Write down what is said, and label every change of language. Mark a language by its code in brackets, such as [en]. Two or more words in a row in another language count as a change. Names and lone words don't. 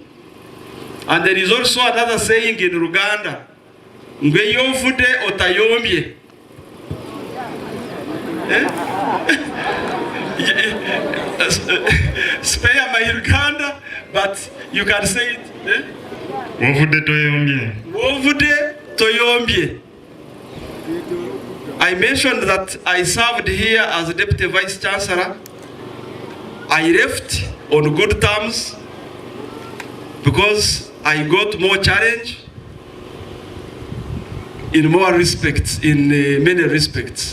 [en] And there is also another saying in Uganda, [lg] Ngwe yovude otayombye. [en] Spare my Uganda, but you can say it. [lg] Wovude toyombye. Wovude toyombye. [en] I mentioned that I served here as Deputy Vice Chancellor. I left on good terms because I got more challenge in more respects, in many respects.